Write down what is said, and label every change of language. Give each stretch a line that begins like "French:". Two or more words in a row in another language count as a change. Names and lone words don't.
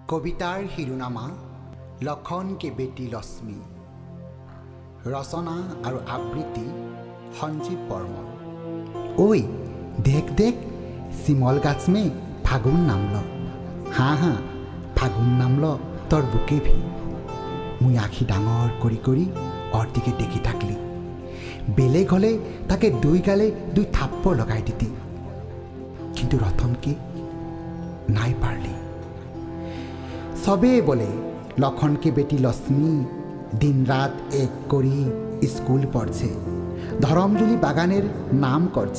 Assamese: কবিতাৰ শিৰোনামা লক্ষণ কে বেটি লক্ষ্মী। ৰচনা আৰু আবৃত্তি সঞ্জীৱ বৰ্মন।
Sadri: ঐ দেখ দেখ চিমল গাছ মে ফাগুন নামল। হা হা ফাগুন নামল তোর বুকে ভি। মুই আখি ডাঙৰ কৰি কৰি অৰ দিকে দেখি থাকলি। বেলেগ হলে তাকে দুই গালে দুই থাপ্পড় লগাই দিতি, কিন্তু রতনকে নাই পারলি। সবে বলে লক্ষণকে বেটি লক্ষ্মী দিন রাত এক করি স্কুল পড়ছে, ধরমজুলি বাগানের নাম করছে।